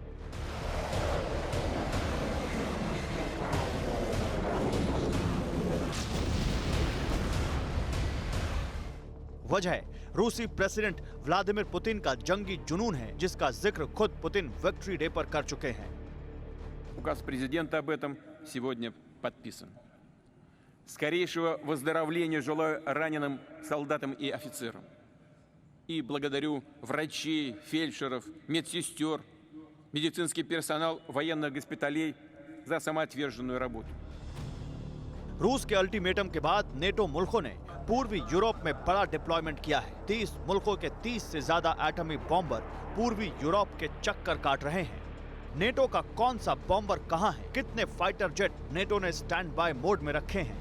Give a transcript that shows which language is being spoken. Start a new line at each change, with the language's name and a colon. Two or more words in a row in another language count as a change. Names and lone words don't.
Hindi: वजह है रूसी प्रेसिडेंट व्लादिमीर पुतिन का जंगी जुनून है, जिसका जिक्र खुद पुतिन विक्ट्री डे पर कर चुके हैं।
Russian: Указ президента об этом сегодня подписан. Скорейшего выздоровления желаю раненым солдатам и офицерам. И благодарю врачей, фельдшеров, медсестер, медицинский персонал военных госпиталей за самоотверженную работу.
Hindi: रूस के अल्टीमेटम के बाद नेटो मुल्कों ने पूर्वी यूरोप में बड़ा डिप्लॉयमेंट किया है। 30 मुल्कों के 30 से ज्यादा एटमी बॉम्बर पूर्वी यूरोप के चक्कर काट रहे हैं। नेटो का कौन सा बॉम्बर कहां है? कितने
English: fighter jet
Hindi: नेटो ने
English: stand by mode
Hindi: में रखे हैं?